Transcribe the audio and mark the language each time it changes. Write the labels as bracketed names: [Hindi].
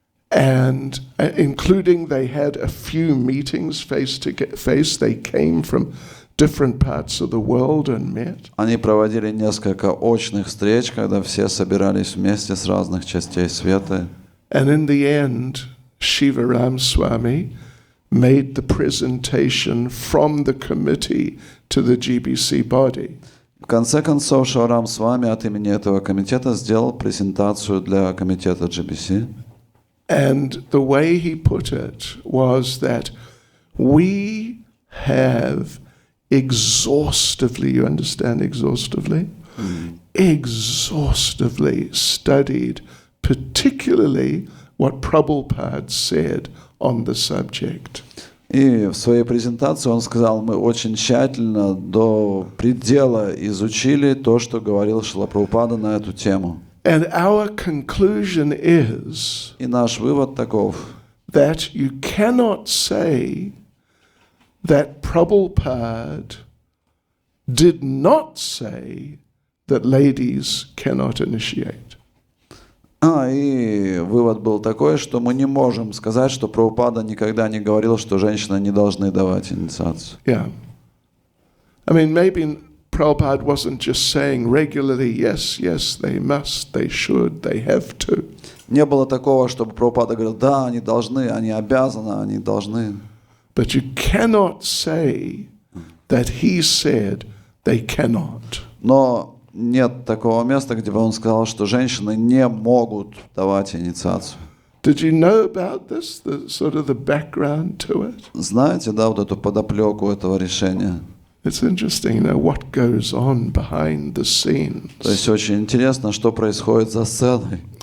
[English] And including they had a few meetings face to face. They came from different parts of the world and met. [Russian] Они проводили несколько очных встреч, когда все собирались вместе с разных частей света. [English] And in the end, Shivaram Swami made the presentation from the committee to the GBC body. [Russian] В конце концов, Шиварам Свами от имени этого комитета сделал презентацию для комитета GBC. [English] And the way he put it was that we have exhaustively, you understand exhaustively? Exhaustively studied particularly what Prabhupada said on the subject. [Russian] И в своей презентации он сказал, мы очень тщательно до предела изучили то, что говорил Шрила Прабхупада на эту тему. [English] And our conclusion is [Russian] И наш вывод таков, [English] that you cannot say that Prabhupada did not say that ladies cannot initiate. [Russian] И вывод был такой, что мы не можем сказать, что Прабхупада никогда не говорил, что женщины не должны давать инициацию. [English] Yeah. I mean, maybe Prabhupada wasn't just saying regularly, yes, yes, they must, they should, they have to. [Russian] Не было такого, чтобы Прабхупада говорил, да, они должны, они обязаны, они должны. [English] But you cannot say that he said they cannot. [Russian] Но нет такого места, где бы он сказал, что женщины не могут давать инициацию. [English] Did you know about this, the sort of the background to it? [Russian] Знаете, да, вот эту подоплеку этого решения? [English] It's interesting, what goes on behind the scenes. [Russian] То есть очень интересно, что происходит за сценой.